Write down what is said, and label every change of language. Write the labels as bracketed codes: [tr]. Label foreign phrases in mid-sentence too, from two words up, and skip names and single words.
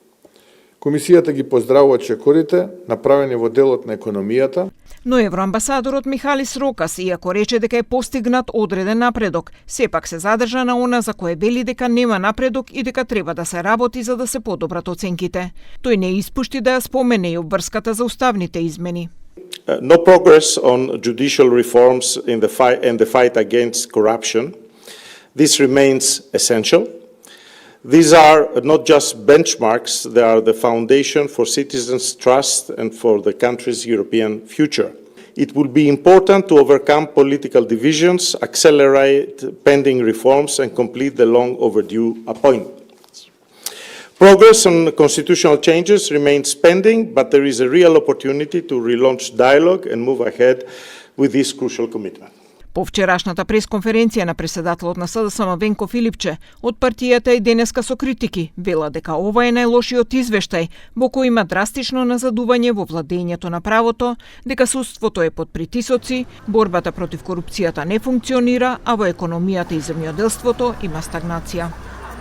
[mk] Комисијата ги поздравува чекорите, направени во делот на економијата. Но евроамбасадорот Михалис Рокас, иако рече дека е постигнат одреден напредок, сепак се задржа на она за кое вели дека нема напредок и дека треба да се работи за да се подобрат оценките. Тој не испушти да ја спомене и обврската за уставните измени. [en] No progress on judicial reforms in the fight against corruption. This remains essential. These are not just benchmarks, they are the foundation for citizens' trust and for the country's European future. It will be important to overcome political divisions, accelerate pending reforms and complete the long overdue appointments. Progress on constitutional changes remains pending, but there is a real opportunity to relaunch dialogue and move ahead with this crucial commitment. [mk] По вчерашната пресконференција на преседателот на СДСМ Венко Филипче од партијата и денеска со критики вела дека ова е најлошиот извештај во кој има драстично назадување во владењето на правото, дека судството е под притисоци, борбата против корупцијата не функционира, а во економијата и земјоделството има стагнација.